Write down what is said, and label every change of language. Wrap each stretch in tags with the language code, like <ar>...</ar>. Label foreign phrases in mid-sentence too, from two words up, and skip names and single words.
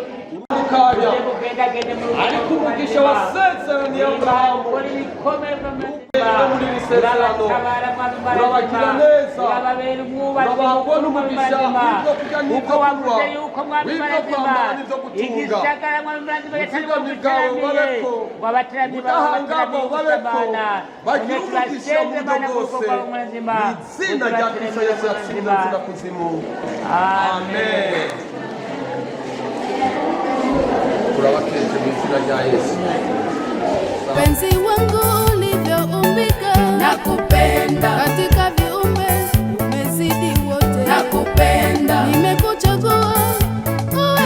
<rw>ukanya ariko umugisha wasezeraniye Aburahamu muri isezerano urabagira neza urababona umugisha w'ibyo kurya n'ibyo kunywa w'ibyo kwambara n'ibyo gutunga ubuzigami bwawe babeko ubudahangarwa babeko bagira umugisha mu buryo bwose mu izina rya Kristo Yesu yatsinze inzira kuzimu amen.</rw> <sw>Penzi wangu ulivyoumbika, nakupenda katika viumbe umezidi wote, nakupenda nimekuchagua uwe</sw>